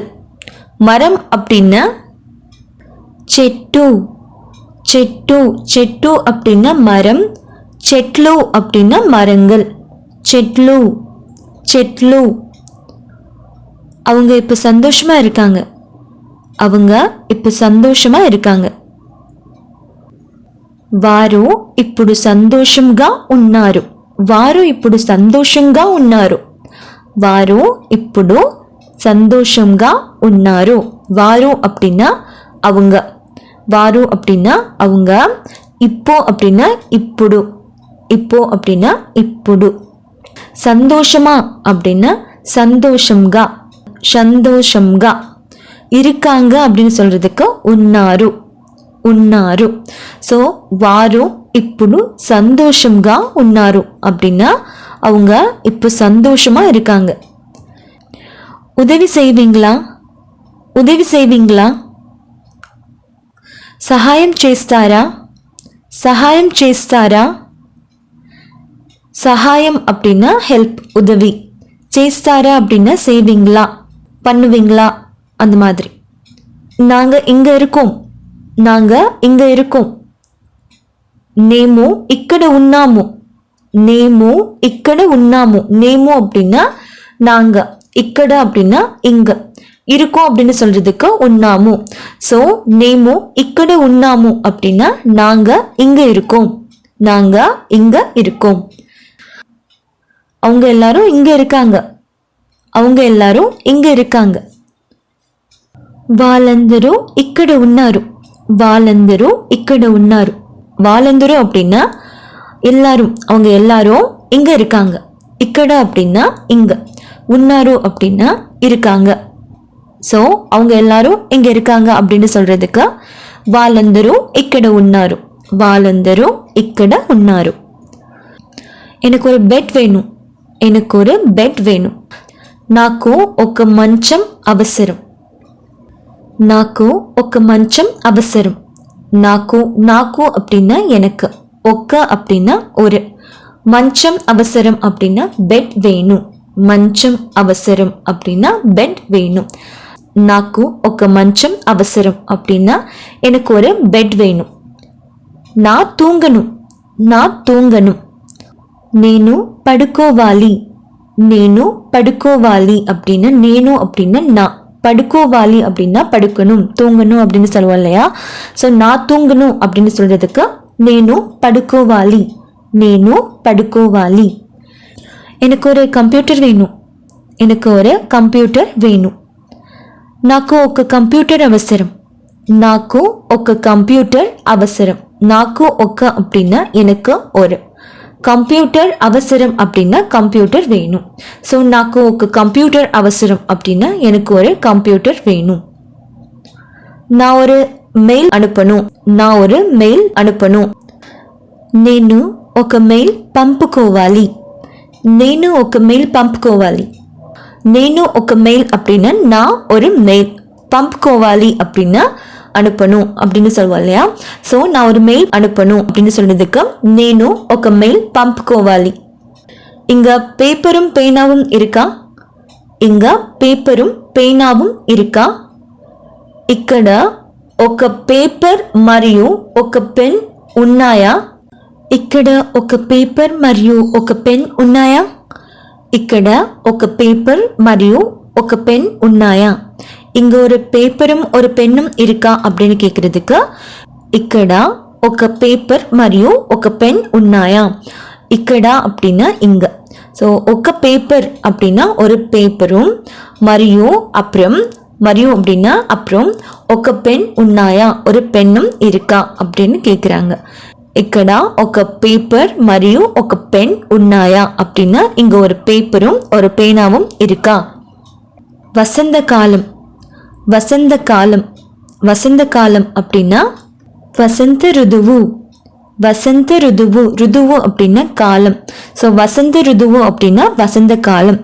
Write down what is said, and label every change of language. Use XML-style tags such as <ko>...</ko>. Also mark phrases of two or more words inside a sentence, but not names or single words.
<ta>மரம் அப்படின்னா</ta> <te>చెట్టు, చెట్టు, చెట్టు</te> <ta>அப்படின்னா மரம். செட்லு அப்படின்னா மரங்கள்.</ta> <te>చెట్లు, చెట్లు.</te> <ta>அவங்க இப்போ சந்தோஷமா இருக்காங்க, அவங்க இப்போ சந்தோஷமா இருக்காங்க.</ta> <te>వారు ఇప్పుడు సంతోషంగా ఉన్నారు, వారు ఇప్పుడు సంతోషంగా ఉన్నారు. వారు ఇప్పుడు సంతోషంగా ఉన్నారు.</te> <ta>వారు அப்படின்னா அவங்க, வாரு அப்படின்னா அவங்க. இப்போ அப்படின்னா ఇప్పుడు, இப்போ அப்படின்னா ఇప్పుడు. சந்தோஷமா அப்படின்னா</ta> <te>సంతోషంగా, సంతోషంగా.</te> <ta>இருக்காங்க அப்படின்னு சொல்றதுக்கு</ta> <te>ఉన్నారు, ఉన్నారు. సో వారు ఇప్పుడు సంతోషంగా ఉన్నారు</te> <ta>அப்படின்னா அவங்க இப்போ சந்தோஷமா இருக்காங்க. உதவி செய்வீங்களா, உதவி செய்வீங்களா.</ta> <te>సహాయం చేస్తారా, సహాయం చేస్తారా.</te> <ta>சகாயம் அப்படின்னா ஹெல்ப், உதவி. చేస్తారా அப்படின்னா செய்வீங்களா, பண்ணுவீங்களா, அந்த மாதிரி. நாங்க இங்க இருக்கோம், நாங்க இங்க இருக்கோம்.</ta> <te>నేము ఇక్కడ ఉన్నాము, నేము ఇక్కడ ఉన్నాము.</te> <ta>నేము அப்படின்னா நாங்க, ఇక్కడ அப்படின்னா இங்க. இருக்கோம் அப்படின்னு சொல்றதுக்கு ఉన్నాము. ஸோ</ta> <te>నేము ఇక్కడ ఉన్నాము</te> <ta>அப்படின்னா நாங்க இங்க இருக்கோம், நாங்க இங்க இருக்கோம். அவங்க எல்லாரும் இங்க இருக்காங்க, அவங்க எல்லாரும் இங்க இருக்காங்க.</ta> <te>వాళ్ళందరూ ఇక్కడ ఉన్నారు, వాళ్ళందరూ ఇక్కడ ఉన్నారు.</te> <ta>వాళ్ళందరూ அப்படின்னா எல்லாரும், அவங்க எல்லாரும் இங்க இருக்காங்க. ఇక్కడ அப்படின்னா இங்க, உன்னாரு அப்படின்னா இருக்காங்க. ஸோ அவங்க எல்லாரும் இங்க இருக்காங்க அப்படின்னு சொல்றதுக்கு</ta> <te>వాళ్ళందరూ ఇక్కడ ఉన్నారు, వాళ్ళందరూ ఇక్కడ ఉన్నారు.</te> <ta>எனக்கு ஒரு பெட் வேணும், எனக்கு ஒரு பெட் வேணும்.</ta> <te>నాకు ఒక మంచం అవసరం, నాకు ఒక మంచం అవసరం. నాకు, నాకు</te> <ta>அப்படின்னா எனக்கு, ஒக்க அப்படின்னா ஒரு,</ta> <te>మంచం అవసరం</te> <ta>அப்படின்னா பெட் வேணும்.</ta> <te>మంచం అవసరం</te> <ta>அப்படின்னா பெட் வேணும்.</ta> <te>నాకు ఒక మంచం అవసరం</te> <ta>அப்படின்னா எனக்கு ஒரு பெட் வேணும். நான் தூங்கணும், நான் தூங்கணும்.</ta> <te>నేను పడుకోవాలి, నేను పడుకోవాలి</te> <ta>அப்படின்னா నేను அப்படின்னா நான், படுக்கோவாலி அப்படின்னா படுக்கணும், தூங்கணும் அப்படின்னு சொல்லுவோம் இல்லையா? ஸோ நான் தூங்கணும் அப்படின்னு சொல்றதுக்கு</ta> <te>నేను పడుకోవాలి, నేను పడుకోవాలి.</te> <ta>எனக்கு ஒரு கம்ப்யூட்டர் வேணும், எனக்கு ஒரு கம்ப்யூட்டர் வேணும்.</ta> <te>నాకు ఒక కంప్యూటర్ అవసరం. నాకు ఒక కంప్యూటర్ అవసరం. నాకు ఒక</te> <ta>அப்படின்னா எனக்கு ஒரு,</ta> <te>కంప్యూటర్ అవసరం</te> <ta>அப்படின்னா கம்ப்யூட்டர் வேணும். ஸோ</ta> <te>నాకు ఒక కంప్యూటర్ అవసరం</te> <ta>அப்படின்னா எனக்கு ஒரு கம்ப்யூட்டர் வேணும். நான் ஒரு மெயில் அனுப்பணும். நான் ஒரு மெயில் அனுப்பணும்.</ta> <te>నేను ఒక మెయిల్ పంపుకోవాలి. నేను ఒక మెయిల్ పంపుకోవాలి. నేను ఒక మెయిల్</te> <ta>அப்படின்னா நான் ஒரு மெயில், పంపుకోవాలి அப்படின்னா அனுப்பணும் அப்படின்னு சொல்லுவோம் இல்லையா. ஸோ நான் ஒரு மெயில் அனுப்பணும் அப்படின்னு சொல்றதுக்கு</ta> <te>నేను ఒక మెయిల్ పంపుకోవాలి.</te> <ta>இங்க பேப்பரும் பேனாவும் இருக்கா? இங்க பேப்பரும் பேனாவும் இருக்கா?</ta> <te>ఇక్కడ ఒక పేపర్ మరియు ఒక పెన్ ఉన్నాయా? ఇక్కడ ఒక పేపర్ మరియు ఒక పెన్ ఉన్నాయా? ఇక్కడ ఒక పేపర్ మరియు ఒక పెన్ ఉన్నాయా?</te> <ta>இங்க ஒரு பேப்பரும் ஒரு பென்னும் இருக்கா அப்படின்னு கேட்கறதுக்கு</ta> <te>ఇక్కడ ఒక పేపర్ మరియు ఒక పెన్ ఉన్నాయా?</te> <ta>ఇక్కడ அப்படின்னா இங்க. ஸோ ఒక பேப்பர் அப்படின்னா ஒரு பேப்பரும், మరియు அப்புறம், మరియు அப்படின்னா அப்புறம்,</ta> <te>ఒక పెన్ ఉన్నాయా</te> <ta>ஒரு பென்னும் இருக்கா அப்படின்னு கேட்குறாங்க.</ta> <te>ఇక్కడ ఒక పేపర్ మరియు ఒక పెన్ ఉన్నాయా</te> <ta>அப்படின்னா இங்க ஒரு பேப்பரும் ஒரு பேனாவும் இருக்கா? வசந்த காலம். வசந்த காலம். வசந்த காலம் அப்படின்னா</ta> <te>వసంత ఋతువు. వసంత ఋతువు. ఋతువు</te> <ta>அப்படின்னா காலம். ஸோ</ta> <te>వసంత ఋతువు</te> <ta>அப்படின்னா வசந்த காலம்.</ta>